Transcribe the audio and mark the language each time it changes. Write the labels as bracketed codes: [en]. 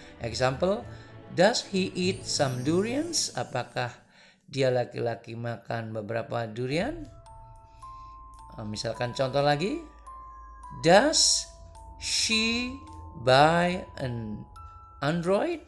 [en] Example, does he eat some durians? [id] Apakah dia laki-laki makan beberapa durian? Misalkan contoh lagi, [en] does she buy an Android?